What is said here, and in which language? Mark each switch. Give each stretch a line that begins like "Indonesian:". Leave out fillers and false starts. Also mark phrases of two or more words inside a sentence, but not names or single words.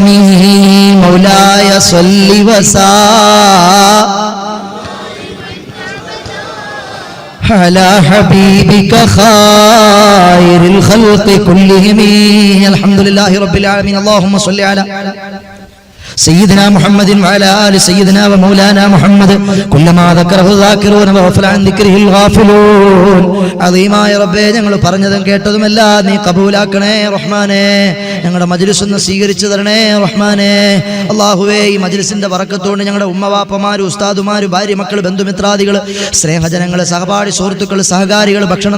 Arabic: مولاي صل وسلم على حبيبك خير الخلق كلهم. الحمد لله رب العالمين. اللهم صل على سيدنا محمد وعلى آل سيدنا ومولانا محمد كلما ذكره الذاكرون وغفل عن ذكره الغافلون.
Malayalam: അദീമായ റബ്ബേ, ഞങ്ങൾ പറഞ്ഞതും കേട്ടതുമെല്ലാം നീ കബൂലാക്കണേ റഹ്മാനേ. ഞങ്ങളുടെ മജ്ലിസ് ഒന്ന് സ്വീകരിച്ചു തരണേ റഹ്മാനേ. അല്ലാഹുവേ, ഈ മജ്ലിസിന്റെ ബറക്കത്തോണ്ട് ഞങ്ങളുടെ ഉമ്മവാപ്പമാര്, ഉസ്താദുമാര്, ഭാര്യ, മക്കൾ, ബന്ധുമിത്രാദികൾ, സ്നേഹജനങ്ങൾ, സഹപാഠി സുഹൃത്തുക്കൾ, സഹകാരികൾ, ഭക്ഷണം